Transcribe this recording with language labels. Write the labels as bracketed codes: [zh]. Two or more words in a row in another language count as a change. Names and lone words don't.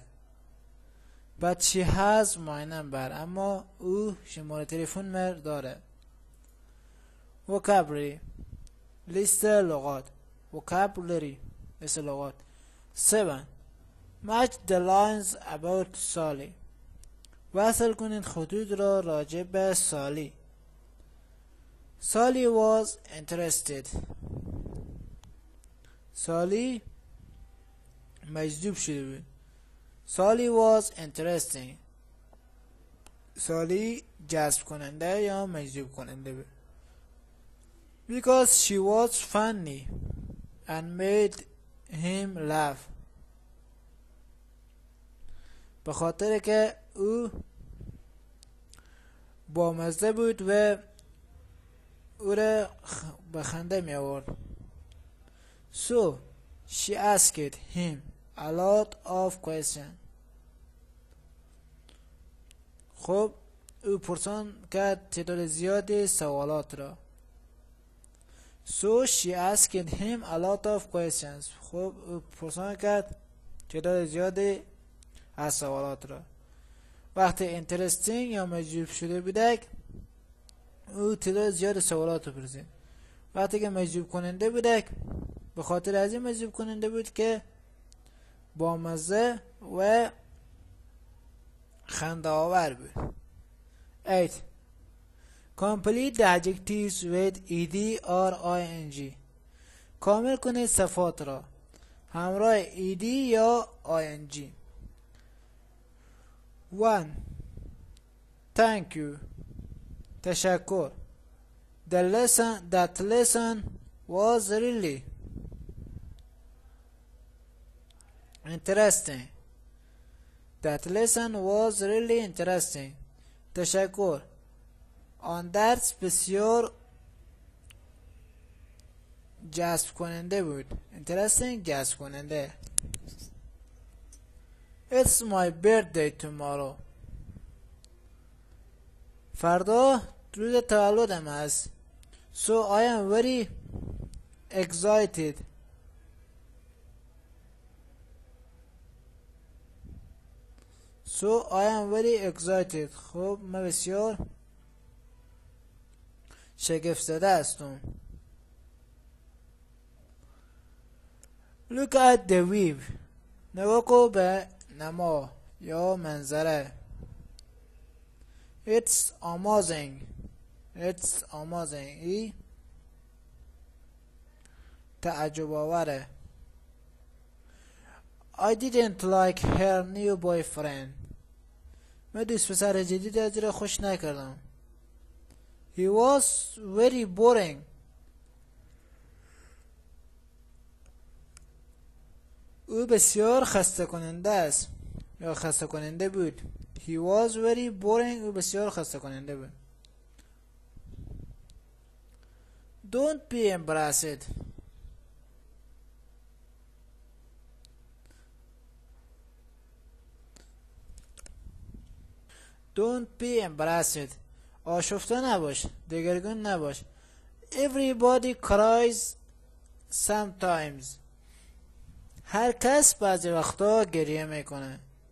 [en] But she has my number. [fa] اما او شماره تلفن مر داره. Vocabulary. لیست لغات. Vocabulary. لیست لغات. 7. [en] Match the lines about Sally. [fa] وصل کنید خطوط را راجع به سالی. [en] سالی was interested. [fa] سالی مجذوب شده بود. [en] سالی was interesting. [fa] سالی جذب کننده یا مجذوب کننده بود. [en] Because she was funny and made him laugh. [fa] به خاطر که او بامزه بود و او را به خنده می آورد. [en] So she asked him a lot of questions. [fa] خب او پرسان کرد تعداد زیادی سوالات را. [en] So she asked him a lot of questions. [fa] خب او پرسان کرد تعداد زیادی از سوالات را. وقتی interesting یا مجذوب شده بودک او تعداد زیاد سوالات رو پرسید. وقتی که مجذوب کننده بودک به خاطر از این مجذوب کننده بود که با مزه و خنده آور بود. 8. [en] Complete the adjectives with ed or ing. [fa] کامل کنید صفات را همراه ed یا ing. 1. [en] Thank you. [fa] تشکر. [en] That lesson was really interesting. That lesson was really interesting. [fa] تشکر. آن درس بسیار جذب کننده بود. Interesting جذب کننده. [en] It's my birthday tomorrow. [fa] فردا روز تولدم است. [en] So I am very excited. So I am very excited. [fa] خب من بسیار شگفت زده هستم. [en] Look at the view. [fa] نگاه کن به نما یا منظره. [en] It's amazing. It's amazing. [fa] ای تعجب آوره. [en] I didn't like her new boyfriend. [fa] من دوست پسر جدید از را خوش نکردم. [en] He was very boring. [fa] او بسیار خسته کننده است یا خسته کننده بود. [en] He was very boring. [fa] او بسیار خسته کننده بود. [en] Don't be embarrassed. Don't be embarrassed. [fa] آشفته نباش. دگرگون نباش. [en] Everybody cries sometimes. [fa] هر کس بعضی وقتا گریه میکنه.